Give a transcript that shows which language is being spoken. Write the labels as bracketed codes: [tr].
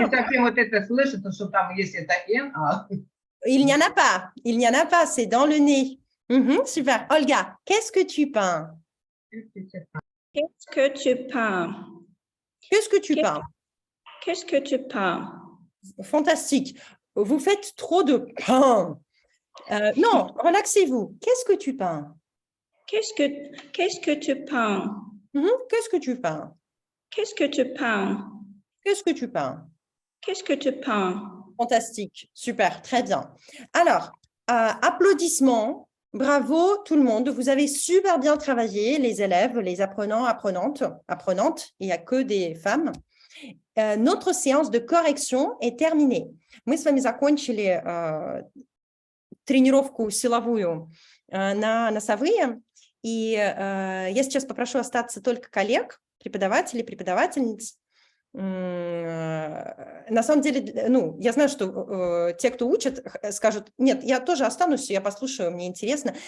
[ru] Не совсем вот это слышится, что там есть это «н». [fr] Il n'y en a pas, il n'y en a pas, c'est dans le nez. Super. Olga, qu'est-ce que tu peins? Qu'est-ce que tu peins? Qu'est-ce que tu peins? Qu'est-ce que tu peins? Fantastique. Vous faites trop de pain. Non, relaxez-vous. Qu'est-ce que tu peins? Qu'est-ce que tu peins? Qu'est-ce que tu peins? Qu'est-ce que tu peins? Qu'est-ce que tu peins? Qu'est-ce que tu peins? Fantastique, super, très bien. Alors, applaudissements, bravo tout le monde. Vous avez super bien travaillé, les élèves, les apprenants, apprenantes. Il n'y a que des femmes. Notre séance de correction est terminée. [ru] Мы с вами закончили тренировку силовую на носовые. И я сейчас попрошу остаться только коллег, преподавателей, преподавательниц. На самом деле, ну, я знаю, что те, кто учат, скажут, нет, я тоже останусь, я послушаю, мне интересно.